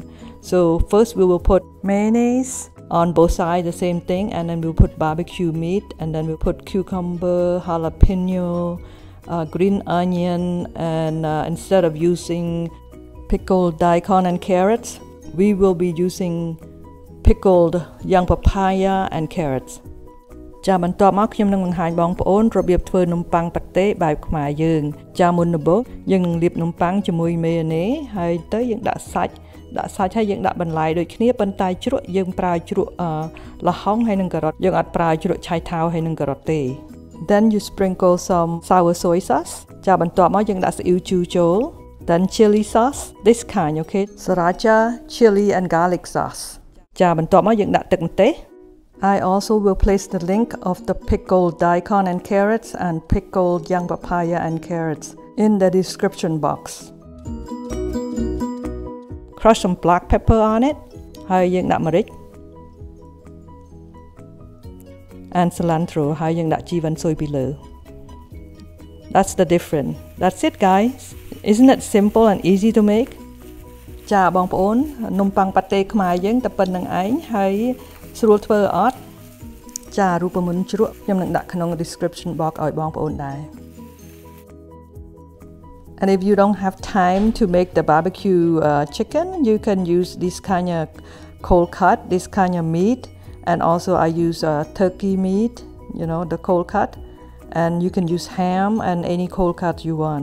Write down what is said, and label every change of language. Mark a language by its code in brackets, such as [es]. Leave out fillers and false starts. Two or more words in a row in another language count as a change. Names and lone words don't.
[en] So first we will put mayonnaise on both sides, the same thing, and then we'll put barbecue meat, and then we'll put cucumber, jalapeno, green onion, and instead of using pickled daikon and carrots, we will be using pickled young papaya and carrots. [km] ចាបន្ទាប់មកខ្ញុំនឹងបង្ហាញបងប្អូនរបៀបធ្វើនំប៉័ងប៉ាតេបែបខ្មែរយើងចាមុនដំបូងយើងនឹងលាបនំប៉័ងជាមួយ mayonnaise ហើយ ទៅយើងដាក់សាច់ហើយយើងដាក់បន្លែដូចគ្នាប៉ុន្តែជ្រក់យើងប្រើជ្រក់ល្ហុងហើយនឹងការ៉ុតយើងអត់ប្រើជ្រក់ឆៃថាវហើយនឹងការ៉ុតទេ [en] Then you sprinkle some sour soy sauce [km] ចាបន្ទាប់មកយើងដាក់ស៊ីអ៊ីវជូរចូល [en] Then chili sauce this kind okay sriracha chili and garlic sauce [km] ចាបន្ទាប់មកយើងដាក់ទឹកម្ទេស [en] I also will place the link of the pickled daikon and carrots and pickled young papaya and carrots in the description box. Crush some black pepper on it [km] ហើយយើងដាក់ម្រេច [en] and cilantro [km] ហើយយើងដាក់ជីវ៉ាន់ស៊ុយពីលើ [en] That's the difference. That's it guys. Isn't it simple and easy to make? [km] ចាបងប្អូននំប៉័ងប៉ាតេខ្មែរយើងតែប៉ុណ្្នឹងឯងហើយស្រួលធ្វើអត់ចារូបមន្តជ្រក់ខ្ញុំនឹងដាក់ក្នុង description box ឲ្យបងប្អូនដែរ [en] And if you don't have time to make the barbecue chicken, you can use this kind of cold cut, this kind of meat, and also I use turkey meat, you know, the cold cut, and you can use ham and any cold cut you want.